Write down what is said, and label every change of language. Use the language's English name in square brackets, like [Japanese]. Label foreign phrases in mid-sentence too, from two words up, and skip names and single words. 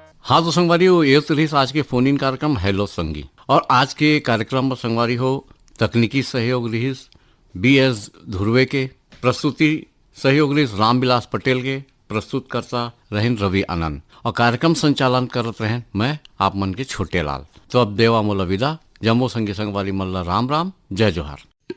[Chhattisgarhi] हाँ तो संगवारी हो ये तो रही आज के फोन इन कार्यक्रम हेलो संगी। और आज के कार्यक्रम में संगवारी हो तकनीकी सहयोग रही BS धुर्वे के, प्रस्तुति सहयोग रही रामविलास पटेल के, प्रस्तुत करता रहें रवि आनंद और कार्यक्रम संचालन करत रहें मैं आप मन के छोटे लाल। तो अब देवा मोला विदा, जम्मो संगी संगवारी मल्ला राम राम, जय जोहार।